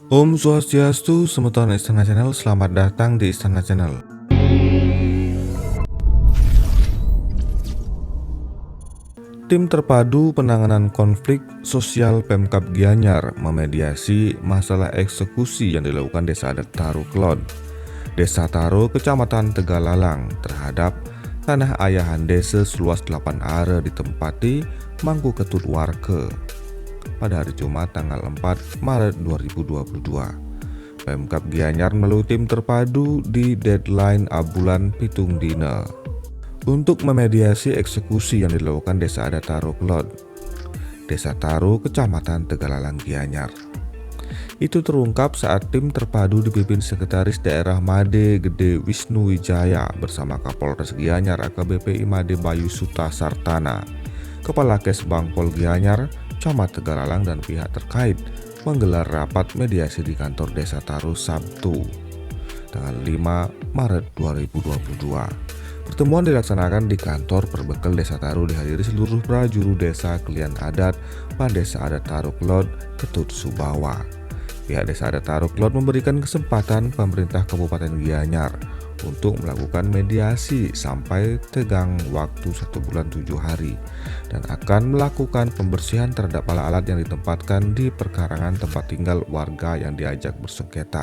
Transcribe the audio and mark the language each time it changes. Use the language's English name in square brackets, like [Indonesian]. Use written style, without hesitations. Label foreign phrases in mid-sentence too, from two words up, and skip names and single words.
[Sanskrit] Om Swastiastu, [Indonesian] Semeton Istana Channel, selamat datang di Istana Channel. Tim terpadu penanganan konflik sosial Pemkab Gianyar memediasi masalah eksekusi yang dilakukan Desa Adat Taro Klon, Desa Taro, Kecamatan Tegalalang terhadap tanah ayahan desa seluas 8 are ditempati Mangku Ketut Warga pada hari Jumat tanggal 4 Maret 2022. Pemkab Gianyar melalui tim terpadu di deadline [Balinese] abulan Pitung Dina [Indonesian] untuk memediasi eksekusi yang dilakukan Desa Adat Taro Klon, Desa Taro, Kecamatan Tegalalang Gianyar. Itu terungkap saat tim terpadu dipimpin Sekretaris Daerah Made Gede Wisnu Wijaya bersama Kapolres Gianyar AKBP Imade Bayu Suta Sartana, Kepala Kesbang Pol Gianyar, Camat Tegalalang dan pihak terkait menggelar rapat mediasi di kantor Desa Taro Sabtu tanggal 5 Maret 2022. Pertemuan dilaksanakan di kantor perbekal Desa Taro dihadiri seluruh prajuru desa Klian Adat dan Desa Adat Taro Klon Ketut Subawa. Pihak Desa Adat Taro Klon memberikan kesempatan pemerintah Kabupaten Gianyar untuk melakukan mediasi sampai tegang waktu 1 bulan 7 hari dan akan melakukan pembersihan terhadap alat-alat yang ditempatkan di perkarangan tempat tinggal warga yang diajak bersengketa.